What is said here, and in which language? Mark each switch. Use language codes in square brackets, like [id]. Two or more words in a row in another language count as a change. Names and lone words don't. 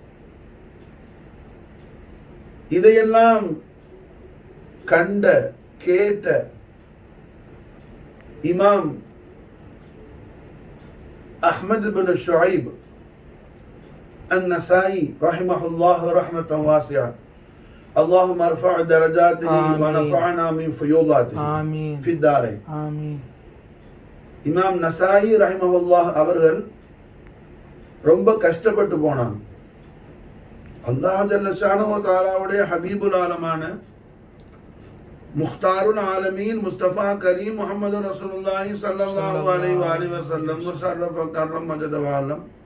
[ta] இதையெல்லாம் கண்ட கேட்ட இமாம் அஹ்மத் பின் ஷுஐப் அன்-நசாயி [ar] رحمه الله رحمة واسعة, اللهم ارفع درجاته ونفعنا من فيوضاته في الدارين. [ta] ஆமீன். இமாம் நசாயி ரஹிமஹுல்லாஹ் அவர்கள் ரொம்ப கஷ்டப்பட்டு போனாங்க. [ar] الله جل شأنه تعالى حبيب العالم مختار العالمين مصطفى كريم محمد رسول الله صلى الله عليه وسلم مشرف كرم مجد وعلم